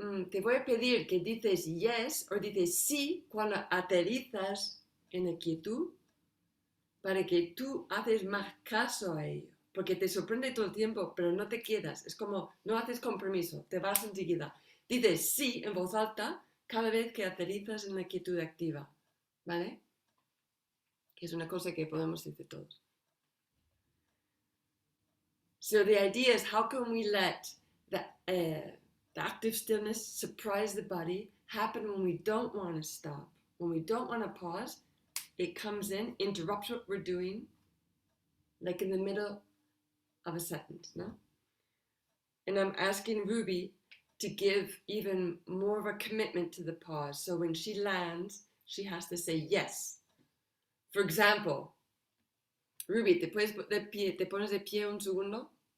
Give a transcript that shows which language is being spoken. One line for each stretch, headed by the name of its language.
Spanish: Te voy a pedir que dices yes o dices sí cuando aterrizas en la quietud para que tú haces más caso a ello. Porque te sorprende todo el tiempo, pero no te quedas. Es como, no haces compromiso, te vas enseguida. Dices sí en voz alta cada vez que aterrizas en la quietud activa. ¿Vale? Que es una cosa que podemos decir todos.
English: So the idea is, how can we let the active stillness surprise the body happen when we don't want to stop, when we don't want to pause? It comes in, interrupts what we're doing, like in the middle of a sentence, no? And I'm asking Ruby to give even more of a commitment to the pause. So when she lands, she has to say yes. For example,
Spanish: Ruby, ¿te pones de pie un segundo?